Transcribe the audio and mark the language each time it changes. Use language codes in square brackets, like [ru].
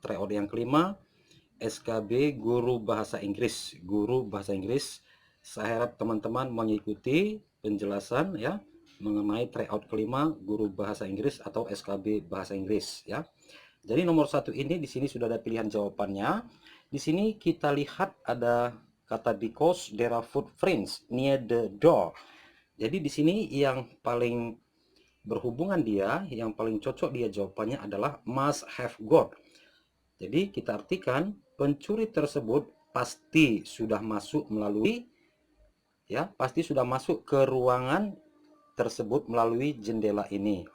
[id] Tryout yang kelima, SKB Guru Bahasa Inggris. Guru Bahasa Inggris. Saya harap teman-teman mengikuti penjelasan ya mengenai tryout kelima Guru Bahasa Inggris atau SKB Bahasa Inggris ya. Jadi nomor satu ini di sini sudah ada pilihan jawabannya. Di sini kita lihat ada kata [en] because there are footprints near the door. [id] Jadi di sini yang paling berhubungan dia, yang paling cocok dia jawabannya adalah [en] must have got. [id] Jadi kita artikan pencuri tersebut pasti sudah masuk melalui pasti sudah masuk ke ruangan tersebut melalui jendela ini.